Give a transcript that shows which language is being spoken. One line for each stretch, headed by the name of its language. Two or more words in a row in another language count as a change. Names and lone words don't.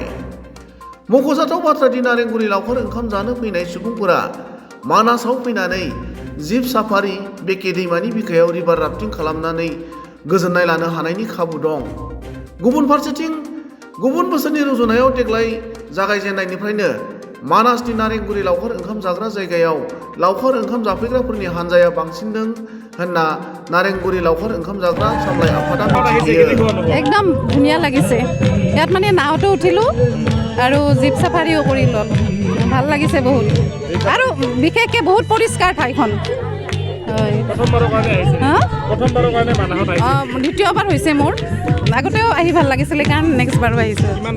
Bodo: मख'जाथाव बाथ्रादि नारेंगुरि लावखार ओंखाम जानो फैनाय सुबुंफोरा मानासाव फैनानै जिप साफारि बेके दैमानि बिखायाव रिभार राफ्टिं खालामनानै गोजोननाय लानो हानायनि खाबु दं। गुबुन फारसेथिं गुबुन बोसोरनि रुजुनायाव देग्लाय जागायजेननायनिफ्रायनो मानासनि नारेंगुरि लावखार ओंखाम जाग्रा जायगायाव लावखार ओंखाम जाफैग्राफोरनि हानजाया बांसिनदों होनना नारेंगुरि लावखार ओंखाम जाग्रा सामलाय आफादा मिथियो।
Assamese: একদম ধুনীয়া লাগিছে। ইয়াত মানে নাওতো উঠিলো আৰু জীপ চাফাৰীও কৰি ল'লো। ভাল লাগিছে বহুত আৰু বিশেষকৈ বহুত পৰিষ্কাৰ ঠাইখন। দ্বিতীয়বাৰ হৈছে মোৰ। আগতেও আহি ভাল লাগিছিলে কাৰণ নেক্সট বাৰো আহিছোঁ।